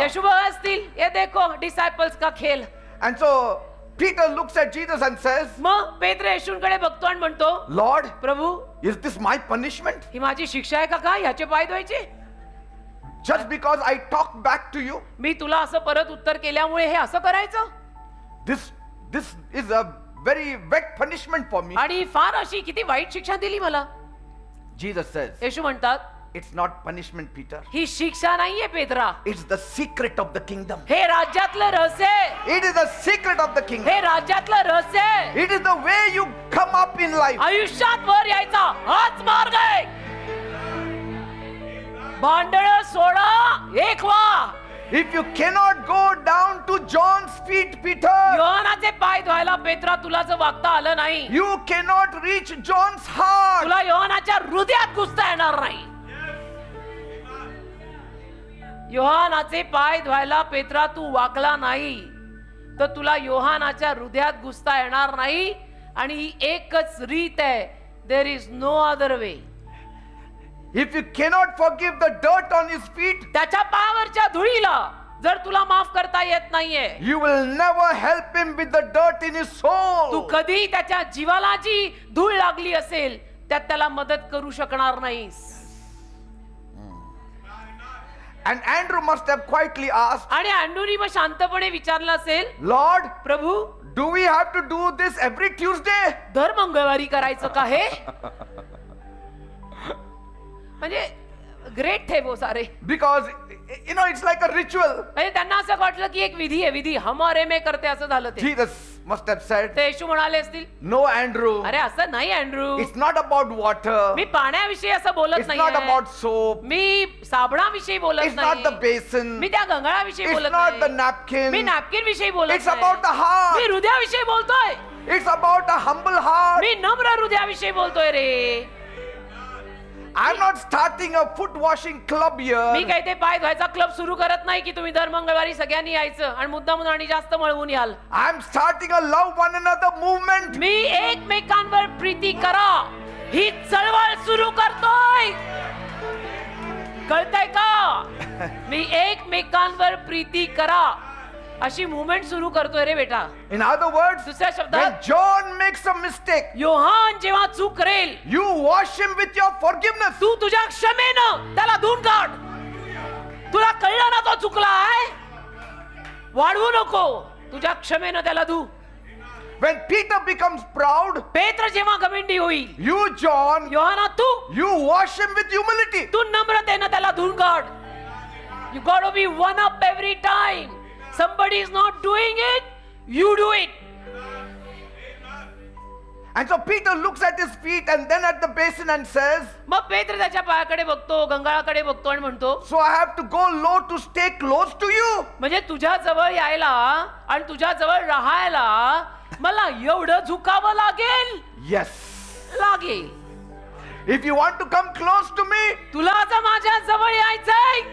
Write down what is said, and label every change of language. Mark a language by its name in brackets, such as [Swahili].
[Marathi] येशू बघत असतील, [Hindi] ये देखो डिसायपल्स का खेल. [English] And so Peter looks at Jesus and says, [Marathi] मग पेत्र येशूंकडे बघतो आणि म्हणतो, [English] Lord, [Marathi] Prabhu, [English] is this my punishment? [Marathi] ही माझी शिक्षा आहे का काय? ह्याचे पाय धुवायचे? [English] Just because I talk back to you? [Marathi] मी तुला असं परत उत्तर केल्यामुळे हे असं करायचं? [English] This is a very wet punishment for me. [Marathi] आणि फार अशी किती वाईट शिक्षा दिली मला. [English] Jesus says, [Marathi] येशू म्हणतात, [English] it's not punishment, Peter. [Marathi] ही शिक्षा नाहीये Petra, [English] It's the secret of the kingdom. [Marathi] हे राज्यातलं रहस्य आहे. [English] It is the secret of the kingdom. [Marathi] हे राज्यातलं रहस्य आहे. [English] It is the way you come up in life. [Marathi] आयुष्यात वर यायचा हाच मार्ग आहे. भांडण सोडा, एक व्हा. [English] If you cannot go down to John's feet, Peter, [Marathi] योहानाचे पाय धुवायला पेत्रा तुला जर वागता आलं नाही, [English] you cannot reach John's heart. [Marathi] तुला योहानाच्या हृदयात घुसता येणार नाही. योहानाचे पाय धुवायला पेत्रा तू वाकला नाही तर तुला योहानाच्या हृदयात घुसता येणार नाही. आणि ही एकच रीत आहे. [English] There is no other way. If you cannot forgive the dirt on his feet, [Marathi] त्याच्या पायावरच्या धुळीला जर तुला माफ करता येत नाहीये, [English] you will never help him with the dirt in his soul. [Marathi] तू कधी त्याच्या जीवाला जी धूळ लागली असेल त्यात त्याला मदत करू शकणार नाहीस. [English] And Andrew must have quietly asked, [Marathi] आणि अँड्रूनी मग शांतपणे विचारलं असेल, [English] Lord, [Marathi] Prabhu [English] do we have to do this every Tuesday? [Marathi] दर मंगळवारी करायचं का हे? [Hindi] म्हणजे ग्रेट थे वो सारे. [English] Because, it's like a ritual. [Marathi] म्हणजे त्यांना असं वाटलं की एक विधी आहे, [Hindi] विधी हमारे में करते [Marathi] असं झालं ते. [English] Jesus must have said, [Marathi] ते येशू म्हणाले असतील, [English] no, Andrew, [Marathi] अरे असं नाही Andrew, [English] it's not about water. [Marathi] मी पाण्याविषयी असं बोलत [English] It's not [Marathi] नाही, [English] about soap. [Marathi] मी साबणाविषयी बोलत [English] It's not the [Marathi] नाही, [English] basin. [Marathi] मी त्या गंगाळाविषयी [English] It's [Marathi] बोलत [English] not the [Marathi] नाही, [English] napkin. [Marathi] मी नॅपकिन विषयी बोलत [English] It's about the [Marathi] नाही, [English] heart. [Marathi] मी हृदयाविषयी बोलतोय, [English] It's about a humble heart. [Marathi] मी नम्र हृदयाविषयी बोलतोय रे. [English] I'm not starting a foot washing club [Marathi] मी [English] here. [Marathi] काही ते पाय धुवायचा क्लब सुरू करत नाही की तुम्ही दर मंगळवारी सगळ्यांनी यायचं आणि मुद्दामून आणि जास्त मळवून याल. [English] I'm starting a love one another movement. [Marathi] मी एकमेकांवर प्रीती करा ही चळवळ सुरू करतोय. कळतंय का? मी एकमेकांवर प्रीती करा अशी मुवमेंट सुरू करतोय रे बेटा. [English] In other words, [Marathi] दुसऱ्या [English] when [Marathi] शब्दात, [English] John makes a mistake, [Marathi] Yohan जेव्हा चूक करेल, [English] you wash him with your forgiveness. [Marathi] तू तुझ्या क्षमेनं त्याला धुवून काढ. तुला कळलं ना तो चुकलाय, वाढवू नको, तुझ्या क्षमेनं त्याला धु. [English] When Peter becomes proud, [Marathi] पेत्र जेव्हा घमंडी होईल, [English] you, John, [Marathi] Yohana Tu [English] you wash him with humility. [Marathi] तू नम्रतेनं त्याला धुवून काढ. [English] You got to be one up every time. Somebody is not doing it, you do it. And so Peter looks at his feet and then at the basin and says, [Marathi] मग पेत्र त्याच्या पायाकडे बघतो, गंगाळाकडे बघतो आणि म्हणतो, [English] so I have to go low to stay close to you. [Marathi] म्हणजे तुझ्या जवळ यायला आणि तुझ्या जवळ राहायला मला एवढं झुकावं लागेल. [English] Yes. [Marathi] लागेल. [English] If you want to come close to me, [Marathi] तुला जर माझ्या जवळ यायचंय,